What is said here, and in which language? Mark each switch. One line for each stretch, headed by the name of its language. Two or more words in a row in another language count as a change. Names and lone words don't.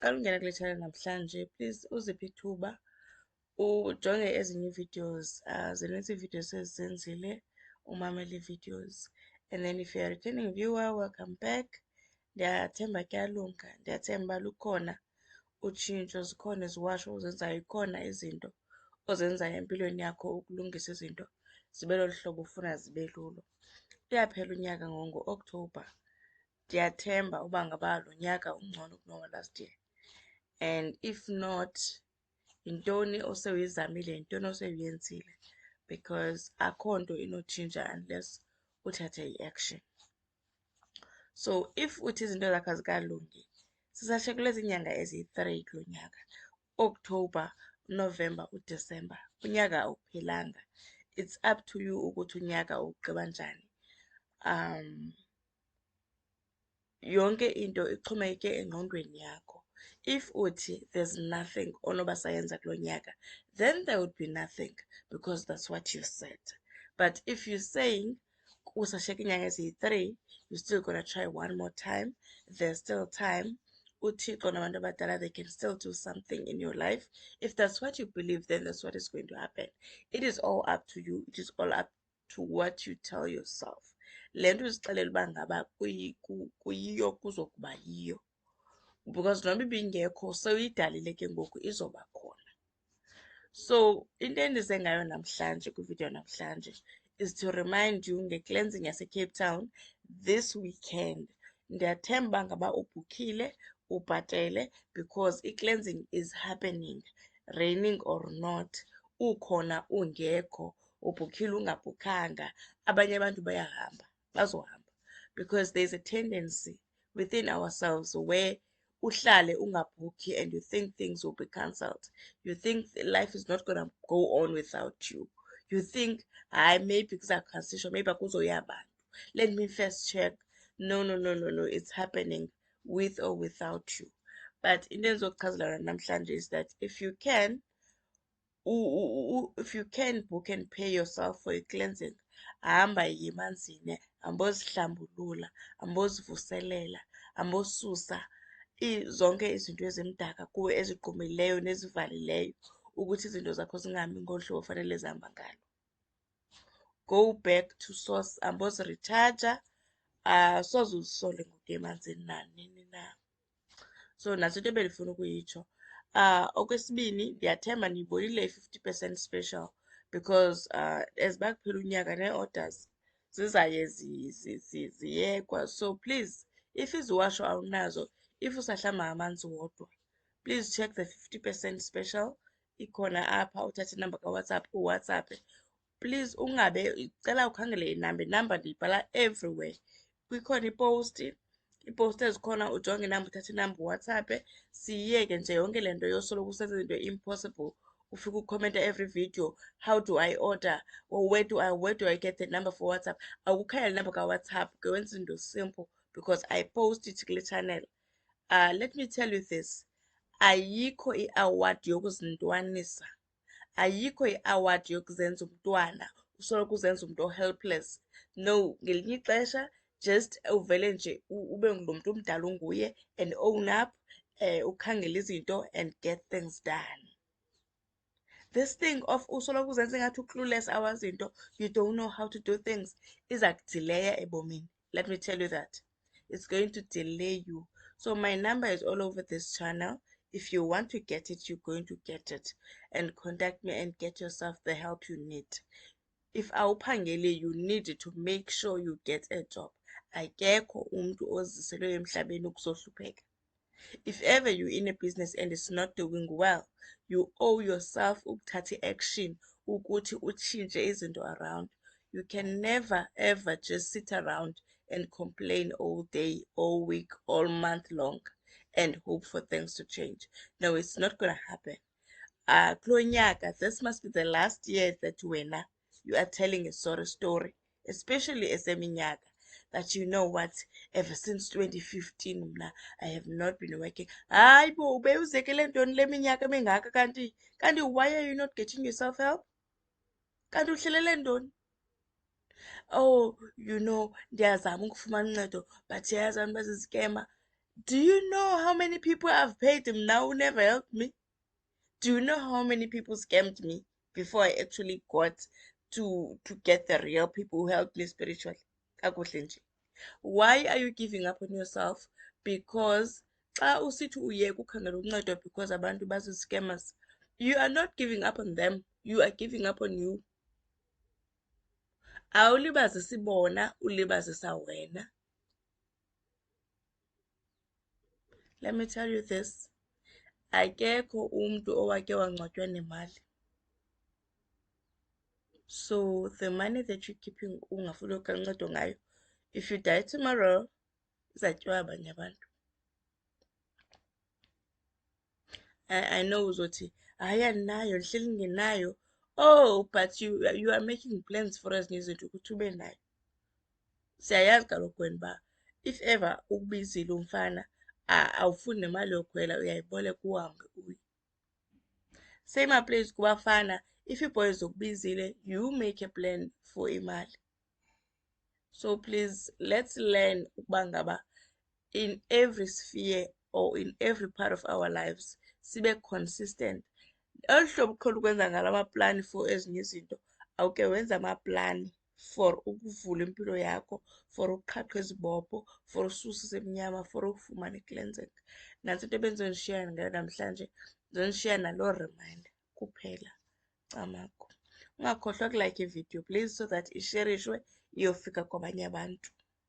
Xhosa: Xa ungena kule channel namhlanje, please uziphe ithuba ujonge ezinye videos. Zinintsi iivideos ezenzile, umamele videos.
English: And then if you're a returning viewer, welcome back.
Xhosa: Ndiyathemba kuyalunga, ndiyathemba lukhona utshintsho, zikhona iziwasho ozenzayo, ikhona izinto ozenzayo empilweni yakho ukulungisa izinto zibe lolu hlobo ufuna zibe lulo. Uyaphela unyaka ngo-October. Ndiyathemba uba ngaba lo nyaka ungcono kunowa
English: last year. And if not,
Xhosa: yintoni osewuyizamile, yintoni osewuyenzile, because akho nto inotshintsha unless uthathe i-action.
English: So if
Xhosa: uthi izinto zakho azikalungi, sisashe kulezi nyanga eziyi-3 kulo nyaka, October, November, uDecember, unyaka awuphelanga.
English: It's up to you
Xhosa: ukuthi unyaka ugqiba njani. Yonke into ixhomekeke engqondweni yakho. If uthi
English: there's nothing
Xhosa: onoba sayenza kulo nyaka,
English: then there would be nothing, because that's what you said. But if you're saying
Xhosa: kusashiyeka inyanga eziyi-3,
English: you're still gonna try one more time, there's still time.
Xhosa: uThixo nabantu abadala,
English: they can still do something in your life. If that's what you believe, then that's what is going to happen. It is all up to you. It is all up to what you tell yourself.
Xhosa: Le nto uzixelela uba ngaba kuyiyo kuzokuba yiyo, because noba ibingekho sewuyidalile ke ngoku izoba khona. So into endize ngayo namhlanje kwividiyo namhlanje
English: is to remind you
Xhosa: nge-cleansing yase-Cape Town
English: this weekend.
Xhosa: Ndiyathemba uba ngaba ubhukhile, ubhatele,
English: because i-cleansing is happening, raining or not.
Xhosa: Ukhona ungekho, ubhukhile ungabhukhanga, abanye abantu bayahamba, bazohamba,
English: because there's a tendency within ourselves where
Xhosa: uhlale ungabhukhi
English: and you think things will be cancelled. You think life is not going to go on without you. You think, maybe kuzakhansishwa, maybe
Xhosa: akuzoya abantu.
English: Let me first check. No, it's happening with or without you. But
Xhosa: into endizokuchazela namhlanje
English: is that if you can book and pay yourself for a cleansing,
Xhosa: hamba yiye emanzini, hambozihlambulula, hambozivuselela, hambosusa zonke izinto ezimdaka kuwe, ezigqumileyo nezivalileyo, ukuthi izinto zakho zingami ngolu hlobo fanele zihamba ngalo.
English: Go back to source,
Xhosa: hamboziritshaja, soze uzisole ngokuya emanzini nanini na. So naso into ebendifuna ukuyitsho. Okwesibini, ndiyathemba niyibonile i-50% special, because as bakuphela unyaka nee-orders zizaye ziyekwa.
English: So please,
Xhosa: if iziwasho awunazo, if usahlamba amanzi wodwa,
English: please check the 50% special.
Xhosa: Ikhona apha, uthathe inamba kaWhatsApp, uWhatsApp. Please ungabe cela ukhangele inamba ndiyibhala everywhere. Kukhona ipost ezikhona, ujonge inamba, uthathe inamba uWhatsApp. Siyiyeke nje yonke le nto yosoloko usenza izinto
English: impossible,
Xhosa: ufike ukhomenta
English: every video, how do I order, or where do I get the number for WhatsApp?
Xhosa: Awukhangela inamba kaWhatsApp ke wenza izinto simple, because
English: I post it
Xhosa: kule channel.
English: Let me tell you this,
Xhosa: ayikho i-award yokuzintwanisa, ayikho i-award yokuzenza umntwana usoloko uzenza umuntu o-helpless. No, ngelinye ixesha just uvele nje ube lo muntu umdala unguye
English: and own up,
Xhosa: ukhangela izinto
English: and get things done. This thing of
Xhosa: usoloko uzenza ngathi uclueless awazinto,
English: you don't know how to do things,
Xhosa: iza kudileya ebomini.
English: Let me tell you that. It's going to delay you. So my number is all over this channel. If you want to get it, you're going to get it. And contact me and get yourself the help you need. If awuphangeli, you need to make sure you get a job.
Xhosa: Akekho umuntu oziselwe emhlabeni ukuzohlupheka.
English: If ever you're in a business and it's not doing well, you owe yourself ukuthatha action
Xhosa: ukuthi utshintshe izinto
English: around. You can never ever just sit around and complain all day, all week, all month long and hope for things to change. No, it's not going to happen.
Xhosa: Kulo nyaka,
English: this must be the last year that wena you are telling a sorry story, especially eseminyaka, that you know what, ever since 2015 mna I have not been working.
Xhosa: Hayi bo, ubewuzekele ntoni le minyaka mingaka kanti
English: why are you not getting yourself help?
Xhosa: Kanti uhlelele ntoni?
English: Oh, you know,
Xhosa: ndiyazama ukufumana uncedo but yazi abantu baziskema.
English: Do you know how many people I've paid him now who never helped me? Do you know how many people scammed me before I actually got to get the real people who helped me spiritually?
Xhosa: Kakuhle nje.
English: Why are you giving up on yourself? Because
Xhosa: xa usithi uyeka ukhangela uncedo
English: because
Xhosa: abantu bazi-scammers,
English: you are not giving up on them, you are giving up on you.
Xhosa: Awulibazisi bona, ulibazisa wena.
English: Let me tell you this.
Xhosa: Akekho umntu owake wangcwatywa nemali.
English: So the money that you're keeping
Xhosa: ungafuni ukancedo ngayo,
English: if you die tomorrow,
Xhosa: izatyiwa abanye abantu.
English: I know
Xhosa: uzothi, hayi andinayo, ndihleli ngenayo.
English: Oh, but you are making plans for
Xhosa: ezinye izinto ukuthi ube nayo. Siyayazi kaloku wena uba
English: if ever
Xhosa: ukubizile umfana awufuni nemali yokhwela, uyayiboleka uhambe uye.
English: Same applies
Xhosa: kubafana. If iibhoys zokubizile,
English: you make a plan for imali. So please, let's learn
Xhosa: ukuba ngaba
English: in every sphere or in every part of our lives sibe consistent.
Xhosa: Olu hlobo uqhela ukwenza ngala maplani for ezinye izinto, awuke wenza amaplani for ukuvula impilo yakho, for ukuqhaqha izibopho, for ususa isemnyama, for ukufumana i-cleansing. Nantso into ebenzondishiya ngayo namhlanje, ndizondishiya naloo reminder kuphela. Camakho. Ungakhohlwa kulike ividiyo please
English: so that
Xhosa: isherishwe iyofika kwabanye abantu.